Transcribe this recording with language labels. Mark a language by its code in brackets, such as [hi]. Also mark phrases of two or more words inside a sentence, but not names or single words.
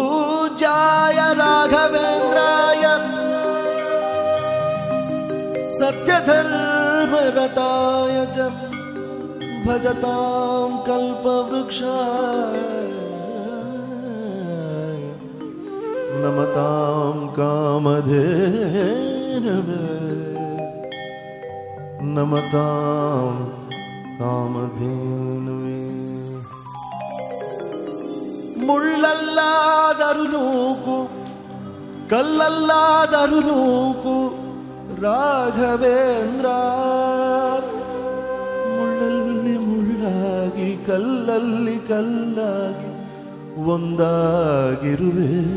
[sa] पूज्याय राघवेन्द्राय सत्यधर्मरताय च भजतां कल्पवृक्षाय नमतां कामधेनवे नमतां कामधेनवे [kn] ಮುಳ್ಳಲ್ಲಾದರೂ ನೂಕು ಕಲ್ಲಲ್ಲಾದರೂ ನೂಕು ರಾಘವೇಂದ್ರ ಮುಳ್ಳಲ್ಲಿ ಮುಳ್ಳಾಗಿ ಕಲ್ಲಲ್ಲಿ ಕಲ್ಲಾಗಿ ಒಂದಾಗಿರುವೆ